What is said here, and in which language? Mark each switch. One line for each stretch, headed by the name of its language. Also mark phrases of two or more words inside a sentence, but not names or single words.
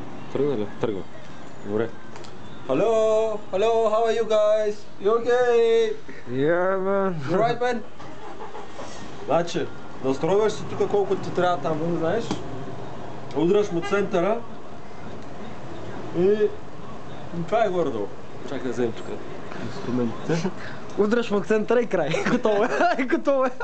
Bulgarian: Тръгна ли? Тръгва. Добре.
English: Hello, how are you guys? You okay? Yeah, man. You right, man?
Bulgarian: Значи, настройваш се тук колко ти трябва там, не знаеш? Удраш му центъра и това е горе-долу. Чакай да вземем тук инструментите. Удраш му центъра и край. Готово е. Готово е.